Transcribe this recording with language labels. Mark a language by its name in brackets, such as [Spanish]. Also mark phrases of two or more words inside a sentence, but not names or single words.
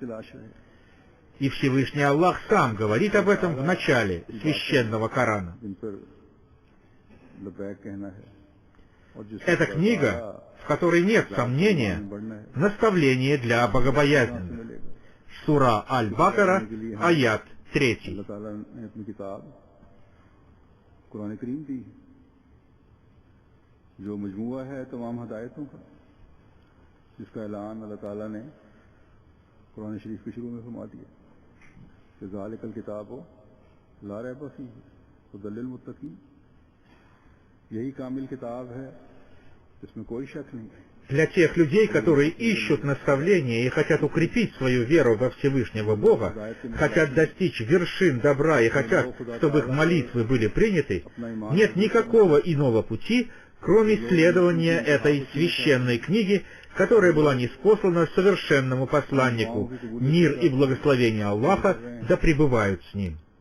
[Russian] И Всевышний Аллах сам говорит об этом в начале священного Корана. Эта книга, в которой нет сомнения, наставление для богобоязненных. Сура Аль-Бакара, аят 3. [Urdu] جس کا اعلان اللہ تعالیٰ نے قرآن شریف کے شروع میں فرما دیا کہ [Arabic] ذلک الکتاب لا ریب فیہ ہدی للمتقین, [Urdu] یہی کامل کتاب ہے جس میں کوئی شک نہیں. [Russian] Для тех людей, которые ищут наставления и хотят укрепить свою веру во Всевышнего Бога, хотят достичь вершин добра и хотят, чтобы их молитвы были приняты, нет никакого иного пути, кроме следования этой священной книги, которая была ниспослана совершенному посланнику, мир и благословение Аллаха да пребывают с ним.